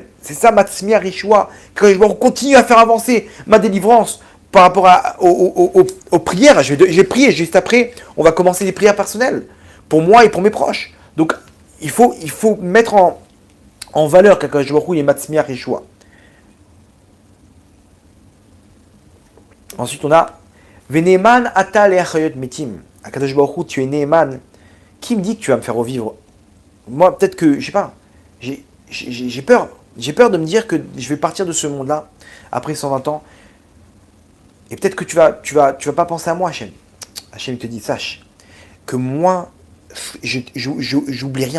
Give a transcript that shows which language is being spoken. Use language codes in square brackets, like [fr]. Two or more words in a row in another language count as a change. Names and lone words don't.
[fr] C'est ça, [he] מצמיח ישועה. [fr] Quand je continue à faire avancer ma délivrance par rapport aux prières, je vais prier juste après, on va commencer les prières personnelles, pour moi et pour mes proches. Donc, il faut mettre en valeur qu' [he] הקדוש ברוך הוא, [fr] il est [he] מצמיח ישועה. Ensuite, on a ונאמן אתה להחיות מתים. הקדוש ברוך הוא, [fr] tu es Neeman. Qui me dit que tu vas me faire revivre? Moi, peut-être que, je sais pas, j'ai peur. J'ai peur de me dire que je vais partir de ce monde-là après 120 ans. Et peut-être que tu vas pas penser à moi, Hachem. Hachem te dit, sache que moi, j'oublie rien.